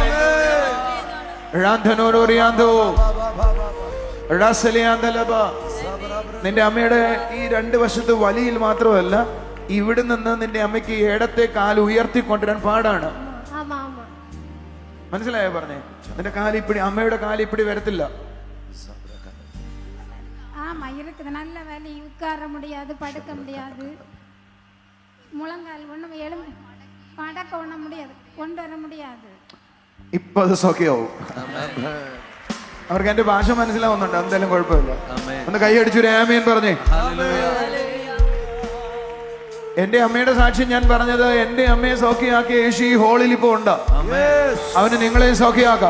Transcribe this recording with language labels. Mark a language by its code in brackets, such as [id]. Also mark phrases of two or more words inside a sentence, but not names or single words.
[ml] നിന്റെ അമ്മയുടെ ഈ 2 വശത്ത് വലിയിൽ മാത്രമല്ല, ഇവിടെ നിന്ന് നിന്റെ അമ്മയ്ക്ക് ഇടത്തെ കാല് ഉയർത്തിക്കൊണ്ടുവരാൻ പാടാണ്. മനസ്സിലായോ പറഞ്ഞേ? നിന്റെ കാലിപ്പിടി, അമ്മയുടെ കാലിപ്പിടി വരത്തില്ല. [ta] நல்ல வேலை உட்கார முடியாது, படுக்க முடியாது, முழங்கால் ஒண்ணும் மடக்க ஒண்ண முடியாது, கொண்டு வர முடியாது. [ml] ഇപ്പൊ അത് സൗഖ്യമാവും. അവർക്ക് എന്റെ ഭാഷ മനസ്സിലാവുന്നുണ്ട്, എന്തായാലും കുഴപ്പമില്ല. ഒന്ന് കൈയടിച്ചൊരു ആമേൻ പറഞ്ഞേ. എന്റെ അമ്മയുടെ സാക്ഷ്യം ഞാൻ പറഞ്ഞത്, എന്റെ അമ്മയെ സൗഖ്യമാക്കിയ യേശു ഈ ഹോളിൽ ഇപ്പൊ ഉണ്ട്. അവന് നിങ്ങളെയും സൗഖ്യമാക്കാം.